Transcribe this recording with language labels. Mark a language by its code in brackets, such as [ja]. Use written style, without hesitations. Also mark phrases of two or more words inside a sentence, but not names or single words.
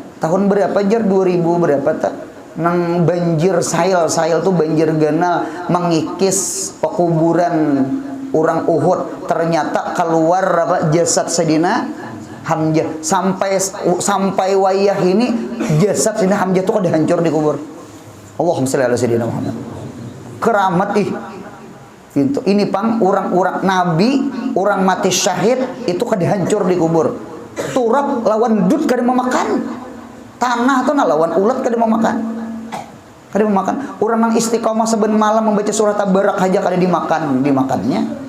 [bjn] Tahun berapa jar 2000 berapa tak? Nang banjir sail tuh banjir ganal mengikis pekuburan orang Uhud, ternyata keluar apa jasad Sayyidina Hamzah. Sampai wayah ini jasad Sayyidina Hamzah tuh kada hancur di kubur. [ar] اللهم صل على سيدنا محمد. [bjn] Keramat gitu. Ini pang orang-orang Nabi, orang mati syahid itu kada hancur di kubur. Turap lawan dut kada memakan. Tanah tuh lawan ulat kada memakan. Kada memakan. Orang yang istiqomah saben malam membaca surat Tabarak aja kada dimakannya.